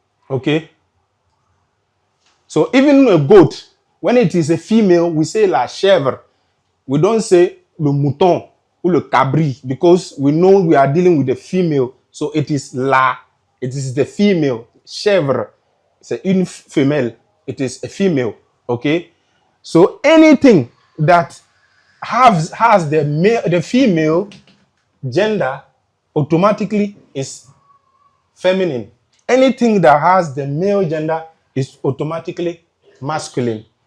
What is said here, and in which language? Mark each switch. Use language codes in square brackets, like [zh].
[en] Okay? So even a goat, when it is a female, we say [fr] la chèvre. [en] We don't say [fr] le mouton [en] or [fr] le cabri [en] because we know we are dealing with a female. So it is the female. [fr] Chèvre, c'est une femelle. [en] It is a female. Okay? So anything that has the female gender automatically is feminine. Anything that has the male gender is automatically masculine.